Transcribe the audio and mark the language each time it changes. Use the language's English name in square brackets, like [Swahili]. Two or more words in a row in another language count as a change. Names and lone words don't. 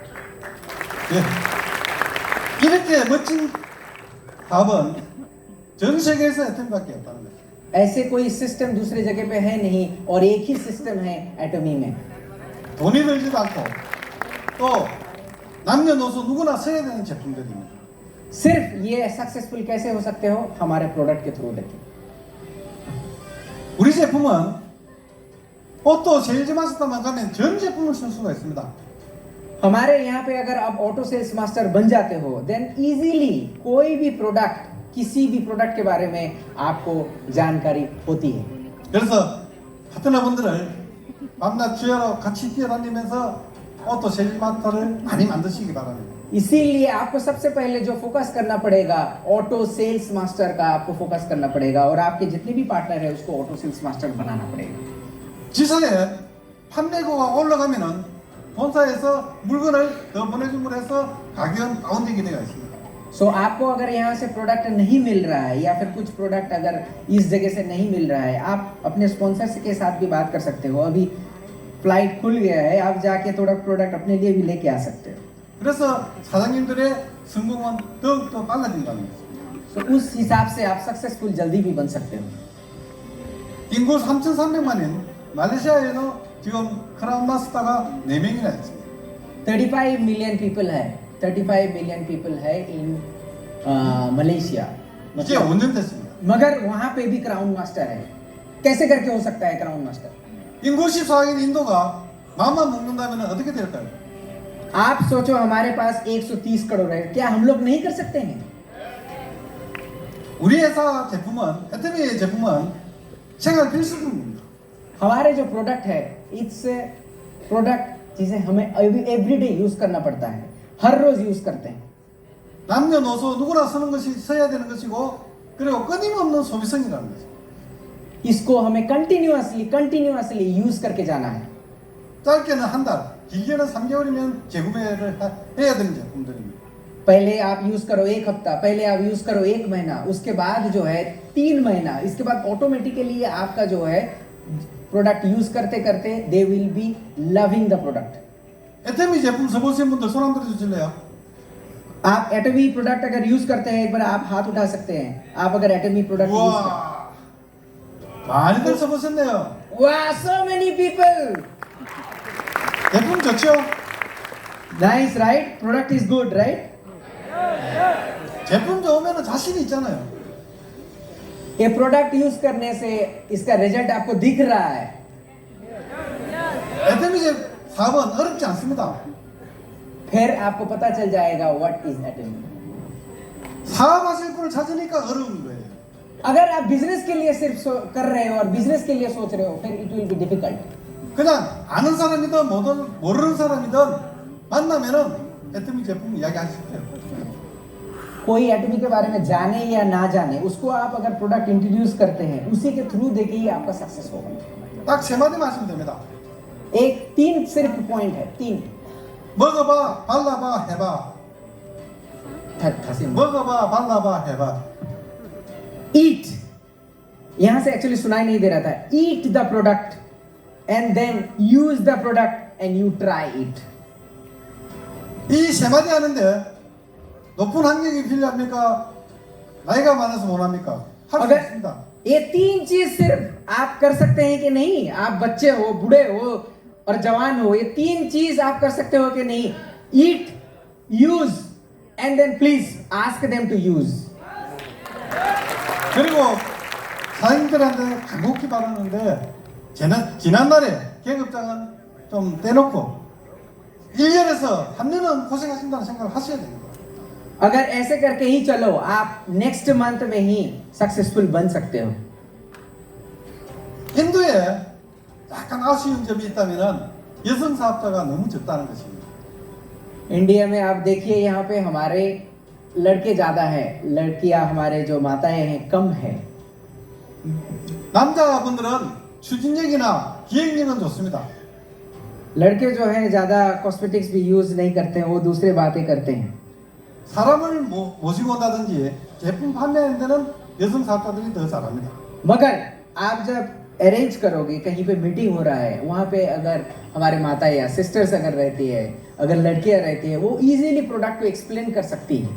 [Korean] 예. 이렇게 멋진 답은 전 세계에서 애터미밖에 없다는 거죠. [Hindi] ऐसे कोई सिस्टम दूसरे जगह पे है नहीं और एक ही सिस्टम है एटमी में। [Korean] 돈이 들지도 않고 또 남녀노소 누구나 써야 되는 제품들입니다. [Hindi] सिर्फ ये सक्सेसफुल कैसे हो सकते हो? हमारे प्रोडक्ट के थ्रू देके। [Korean] 우리 제품은 오토 세일즈 마스터만 가면 전 제품을 쓸 수가 있습니다. [Hindi] हमारे यहाँ पे अगर आप [English] auto sales master [Hindi] बन जाते हो [English] then easily [Hindi] कोई भी प्रोडक्ट, किसी भी प्रोडक्ट के बारे में आपको जानकारी होती है। [Korean] 그래서 파트너분들을 밤낮 주야로 같이 뛰어다니면서 오토 세일마터를 많이 만드시기 바랍니다. [Hindi] इसीलिए आपको सबसे पहले जो फोकस करना पड़ेगा [English] auto sales master [Hindi] का आपको फोकस करना पड़ेगा और आपके जितने भी पार्टनर है उसको [English] auto sales master [Hindi] बनाना पड़ेगा. [Korean] 지상에 판매고가 올라가면은 본사에서 물건을 더 보내줌으로 해서 가격은 다운되게 되어 있습니다. [Hindi] सो आपको अगर यहाँ से प्रोडक्ट नहीं मिल रहा है या फिर कुछ प्रोडक्ट अगर इस जगह से नहीं मिल रहा है, आप अपने स्पॉन्सर्स के साथ भी बात कर सकते हो. अभी फ्लाइट खुल गया है, आप जाके थोड़ा प्रोडक्ट अपने लिए भी लेके आ सकते हो. [Korean] 그래서 사장님들의 성공은 더욱더 빨라진다는 거죠. [Hindi] तो उस हिसाब से आप सक्सेसफुल जल्दी भी बन सकते हो. [Korean] 인구 3,300만인 말레이시아에는 지금 크라운 마스터가 4명이나 있습니다. [English] 35 million people है, 35 million people है in Malaysia. [Korean] 이제 5년 됐습니다. [Hindi] मगर वहाँ पे भी [English] crown master [Hindi] है. कैसे करके हो सकता है [English] crown master? [Korean] 인구 14억인 인도가 마음만 먹는다면 어떻게 될까요? [Hindi] आप सोचो हमारे पास 130 करोड़ है, क्या हम लोग नहीं कर सकते हैं? [Korean] 우리 회사 제품은 애터미 제품은 생활 필수품입니다. [Hindi] हमारे जो प्रोडक्ट है, [English] it's product [Hindi] जिसे हमें [English] everyday use [Hindi] करना पड़ता है, हर रोज यूज करते हैं. [Korean] 남녀노소 누구나 쓰는 것이 써야 되는 것이고 그리고 끊임없는 소비성이라는 거죠. [Hindi] इसको हमें [English] continuously use [Hindi] करके जाना है. [Korean] 짧게는 한 달, 길게는 3개월이면 재구매를 해야 되는 제품들입니다. [Hindi] पहले आप यूज करो एक हफ्ता, पहले आप यूज करो एक महीना, उसके बाद जो है 3 महीना, इसके बाद ऑटोमेटिकली आपका जो है [English] product use [Hindi] करते करते [English] they will be loving the product. [Korean] 애터미 제품 써보신 분들 손 한번 들어주실래요? [Hindi] आप एटमी प्रोडक्ट अगर यूज करते हैं, एक बार आप हाथ उठा सकते हैं. आप अगर एटमी [English] product use [Hindi] करते हैं. [Korean] 우와, 많이들 써보셨네요. [Hindi] वाह, [English] so many people. [Korean] 제품 좋죠? [English] Nice, right? Product is good, right? [Korean] 제품 좋으면 자신이 있잖아요. [Hindi] ये [English] product use [Hindi] करने से इसका रिजल्ट आपको दिख रहा है. [Korean] 애터미 사업은 어렵지 않습니다. [Hindi] फिर आपको पता चल जाएगा [English] what is Atomy. [Korean] 사업하실 분을 찾으니까 어려운 거예요. [Hindi] अगर आप बिजनेस के लिए सिर्फ कर रहे हो और बिजनेस के लिए सोच रहे हो, फिर [English] it will be difficult. [Korean] 그냥 아는 사람이든 모르는 사람이든 만나면은 애터미 제품 이야기하실 거예요. [Hindi] कोई एटमी के बारे में जाने या ना जाने, उसको आप अगर [English] product introduce [Hindi] करते हैं, उसी के थ्रू देके ही आपका सक्सेस होगा. [Korean] 딱 세 마디만 하시면 됩니다. [Hindi] एक 3 सिर्फ पॉइंट है, 3. [Korean] 먹어봐, 발라봐, 해봐. 먹어봐, 발라봐, 해봐. [Hindi] ईट, यहां से एक्चुअली सुनाई नहीं दे रहा था. [English] Eat the product and then use the product and you try it. [Korean] 이 세 마디 하는데 높은 학력이 필요합니까? 나이가 많아서 못합니까? 할 수 [Hindi] अगर [Korean] 있습니다. [Hindi] ये 3 चीज सिर्फ आप कर सकते हैं कि नहीं? आप बच्चे हो, बूढ़े हो और जवान हो, ये 3 चीज आप कर सकते हो कि नहीं? [English] Eat, use and then please ask them to use. [Korean] 그리고 사장님들한테 간곡히 바라는데 지난날에 계급장은 좀 떼놓고 1년에서 3년은 고생하신다는 생각을 하셔야 됩니다. [Hindi] अगर ऐसे करके ही चलो, आप [English] next month [Hindi] में ही सक्सेसफुल बन सकते हो. [Korean] 인도에 약간 아쉬운 점이 있다면은 여성 사업자가 너무 적다는 것입니다. [Hindi] इंडिया में आप देखिए, यहाँ पे हमारे लड़के ज्यादा है, लड़कियां हमारे जो माताएं हैं कम है. [Korean] 남자분들은 추진력이나 기획력은 좋습니다. [Hindi] लड़के जो है ज्यादा कॉस्मेटिक्स भी यूज नहीं करते हैं, वो दूसरे बातें करते हैं. [Korean] 사람을 모시고 온다든지 제품 판매하는 데는 여성 사업자들이 더 잘합니다. [Hindi] मगर आप जब अरेंज करोगे, कहीं पे मीटिंग हो रहा है, वहाँ पे अगर हमारे माता या सिस्टर्स अगर रहती है, अगर लड़कियां रहती है, वो इजीली प्रोडक्ट को एक्सप्लेन कर सकती है.